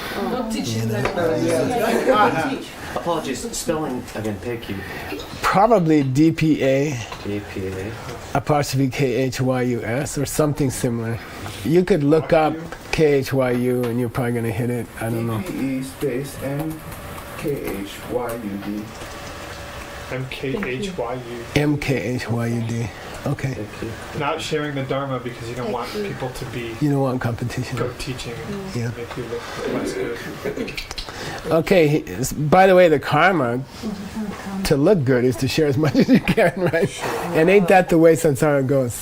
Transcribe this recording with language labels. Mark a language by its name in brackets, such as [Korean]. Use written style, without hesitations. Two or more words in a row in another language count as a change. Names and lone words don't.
[English] Apologies. Spelling again. PQ. Probably DPA DPA. apostrophe KHYUS or something similar. You could look up KHYU and you're probably going to hit it. I don't know. DPE space MKHYUD. MKHYU. MKHYUD. Okay. Not sharing the Dharma because you don't want people to be You don't want competition. go teaching and Yeah. make you look less good. Okay. By the way, the karma to look good is to share as much as you can, right? And ain't that the way samsara goes?